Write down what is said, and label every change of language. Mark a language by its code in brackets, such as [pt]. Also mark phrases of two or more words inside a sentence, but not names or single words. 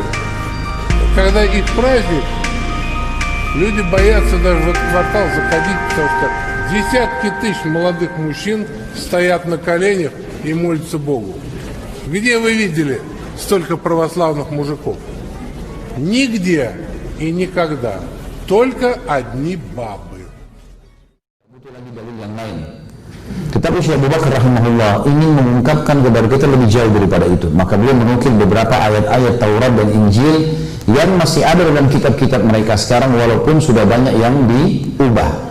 [ru] Когда их праздник, люди боятся даже в этот квартал заходить, потому что десятки тысяч молодых мужчин стоят на коленях и молятся Богу. Где вы видели столько православных мужиков? Нигде и никогда. Только одни bабы. [id] Butuh lagi dalil yang lain. Tetapi Syekh Abu Bakar rahimahullah ingin mengungkapkan kepada kita lebih jauh daripada itu. Maka beliau menukil beberapa ayat-ayat Taurat dan Injil yang masih ada dalam kitab-kitab mereka sekarang, walaupun sudah banyak yang diubah.